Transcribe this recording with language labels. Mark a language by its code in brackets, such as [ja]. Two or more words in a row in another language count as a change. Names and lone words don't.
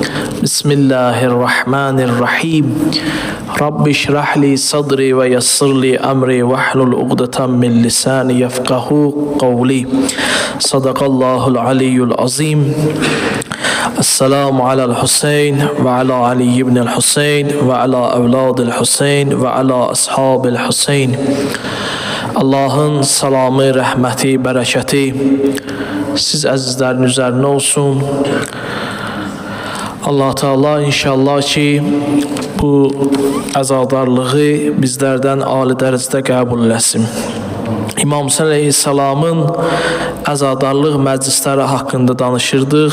[ar] بسم الله الرحمن الرحيم رب اشرح لي صدري ويسر لي أمري واحلل عقدة من لساني يفقهوا قولي. صدق الله العلي العظيم. السلام على الحسين وعلى علي بن الحسين وعلى أولاد الحسين وعلى أصحاب الحسين. [az] Allah'ın salamı, rəhməti, bərəkəti siz əzizlərin üzərinə olsun. Allah Teala inşallah ki bu əzadarlığı bizlərdən ali dərəcədə qəbul eləsin. İmam Hüseyn əleyhissalamın əzadarlıq məclisləri haqqında danışırdıq.